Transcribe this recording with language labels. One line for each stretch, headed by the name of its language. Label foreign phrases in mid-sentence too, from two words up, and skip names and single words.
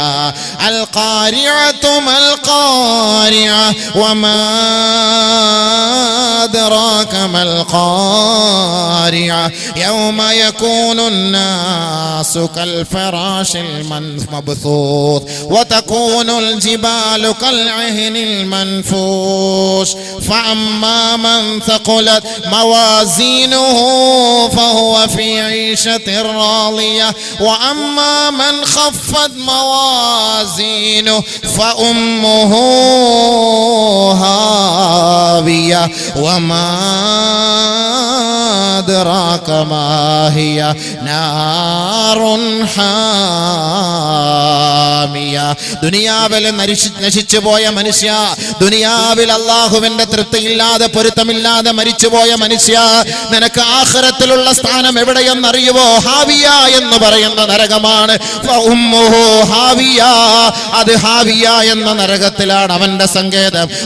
Arabic: القارعة ما القارعة وما أدراك ما القارعة يوم يكون الناس كالفراش المبثوث وتكون الجبال كالعهن المنفوش فأما من ثقلت موازينه فهو في عيشة راضية وأما من خفت موازينه فأمه هاوية وما أدراك ما هي نار حامية.
Malayalam: ദുനിയാവിൽ നശിച്ചു പോയ മനുഷ്യ, ദുനിയാവിൽ അല്ലാഹുവിന്റെ തൃപ്തിയില്ലാതെ പൊരുത്തമില്ലാതെ മരിച്ചുപോയ മനുഷ്യ, നിനക്ക് ആഖിറത്തിലുള്ള സ്ഥാനം എവിടെയെന്നറിയുവോ? ഹാവിയ എന്ന് പറയുന്ന നരകമാണ്. ഹാവിയ, അത് ഹാവിയ എന്ന നരകത്തിലാണ് അവന്റെ സങ്കേതം.